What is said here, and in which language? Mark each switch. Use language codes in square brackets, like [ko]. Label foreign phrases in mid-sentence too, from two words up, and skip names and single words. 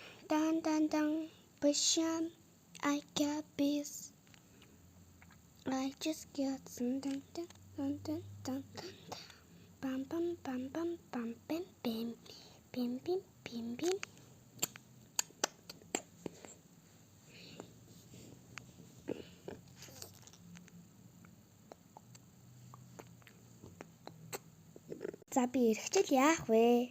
[en] Dun dun dun, Basham, I got this. I just got some dun dun dun dun dun dun. Bum bum bum bum bum bim bim bim bim bim bim. [mn] За би эргэжэл яах вэ?